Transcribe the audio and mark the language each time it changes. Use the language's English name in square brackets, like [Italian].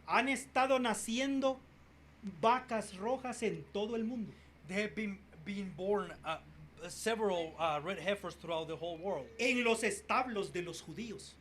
[Spanish] han estado naciendo vacas rojas en todo el mundo. [English] they have been being born several red heifers throughout the whole world. [Spanish] En los establos de los judíos.